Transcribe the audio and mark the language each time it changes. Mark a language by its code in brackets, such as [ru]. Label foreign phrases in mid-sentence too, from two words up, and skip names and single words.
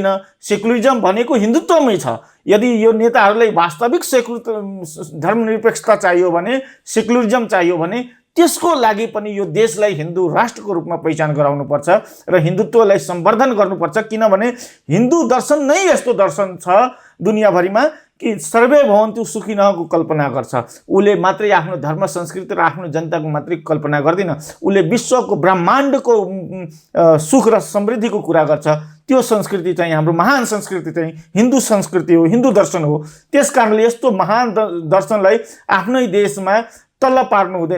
[ne] सेकुलरिजम भनेको हिन्दुत्वमै छ। यदि यो नेताहरूलाई वास्तविक धर्मनिरपेक्षता चाहियो भने, सेकुलरिजम चाहियो भने त्यसको लागि पनि यो देशलाई हिन्दू राष्ट्रको रूपमा पहिचान गराउनुपर्छ र हिन्दुत्वलाई सम्वर्धन गर्नुपर्छ। किनभने हिन्दू दर्शन नै यस्तो दर्शन छ दुनियाँभरिमा कि [sa] सर्वे भवन्तु सुखिनःको [ne] कल्पना गर्छ। उसले मात्रै आफ्नो धर्म संस्कृति र आफ्नो जनताको मात्रै कल्पना गर्दैन, उसले विश्वको ब्रह्माण्डको सुख र समृद्धिको कुरा गर्छ। त्यो संस्कृति चाहिँ हाम्रो महान संस्कृति चाहिँ हिन्दू संस्कृति हो, हिन्दू दर्शन हो। त्यस कारणले यस्तो महान दर्शनलाई आफ्नै देशमा तल्ला पार्नु हुँदैन।